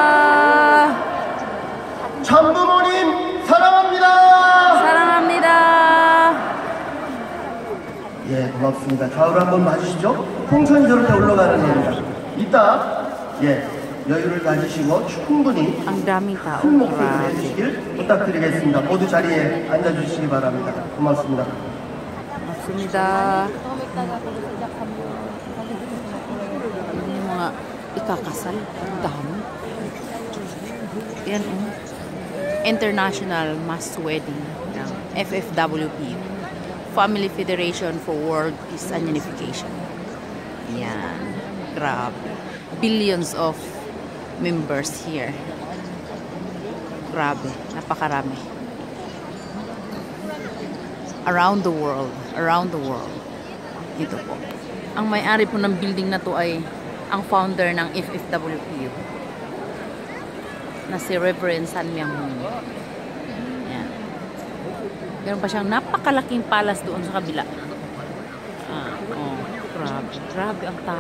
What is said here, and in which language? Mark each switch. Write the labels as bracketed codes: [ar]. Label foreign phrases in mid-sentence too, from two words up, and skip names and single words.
[ko] 참부모님 사랑합니다. 사랑합니다. 예, 고맙습니다. 좌우로 한번 봐주시죠. 풍선이 저렇게 올라가는 겁니다. 이따 여유를 가지시고 충분히 [tl] Ang daming tao. [ko] 큰 목소리를 [tl] Grabe. [ko] 해주시길 부탁드리겠습니다. 모두 자리에 앉아주시기 바랍니다. 고맙습니다. Go맙습니다. [tl] Yung mga ikakasal. Ang dami. Yan oh. International Mass Wedding ng FFWP. Family Federation for World Peace and Unification. Yan. Grabe. [en] Billions of members here. [tl] Grabe. Napakarami. [en] Around the world. Around the world. [tl] Ito po. Ang may-ari po ng building na to ay ang founder ng FFWPU na si Reverend San Myung-moon. Yan. Meron pa siyang napakalaking palace doon sa kabila. Grabe. Grabe ang tao.